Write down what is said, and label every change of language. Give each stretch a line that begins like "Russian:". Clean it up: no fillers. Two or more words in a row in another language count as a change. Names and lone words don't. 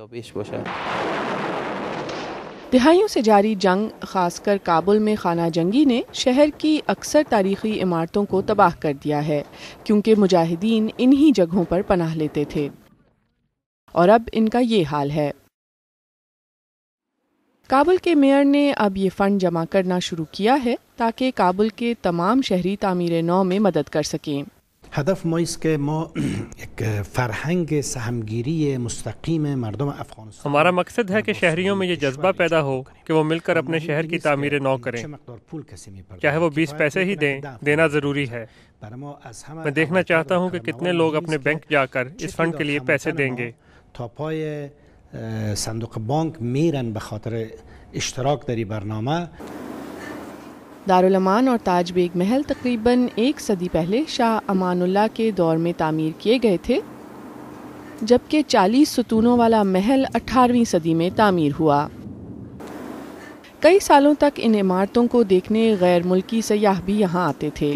Urdu: دہائیوں سے جاری جنگ، خاص کر کابل میں خانہ جنگی نے شہر کی اکثر تاریخی عمارتوں کو تباہ کر دیا ہے، کیونکہ مجاہدین انہی جگہوں پر پناہ لیتے تھے، اور اب ان کا یہ حال ہے۔ کابل کے میئر نے اب یہ فنڈ جمع کرنا شروع کیا ہے تاکہ کابل کے تمام شہری تعمیر نو میں مدد کر سکیں۔
Persian: هدف ما است که ما یک فرهنگ سهمگیری مستقیم مردم افغانستان،
Urdu: ہمارا مقصد ہے کہ شہریوں میں یہ جذبہ پیدا ہو کہ وہ مل کر اپنے شہر کی تعمیر نو کریں، چاہے وہ 20 پیسے ہی دیں، دینا ضروری ہے۔ میں دیکھنا چاہتا ہوں کہ کتنے لوگ اپنے بینک جا کر اس فنڈ کے لیے پیسے دیں گے۔
Persian: تا پای صندوق بانک میرن به خاطر اشتراک در این برنامه۔
Urdu: دارالامان اور تاج بیگ محل تقریباً 1 صدی پہلے شاہ امان اللہ کے دور میں تعمیر کیے گئے تھے، جبکہ 40 ستونوں والا محل 18ویں صدی میں تعمیر ہوا۔ کئی سالوں تک ان عمارتوں کو دیکھنے غیر ملکی سیاح بھی یہاں آتے تھے۔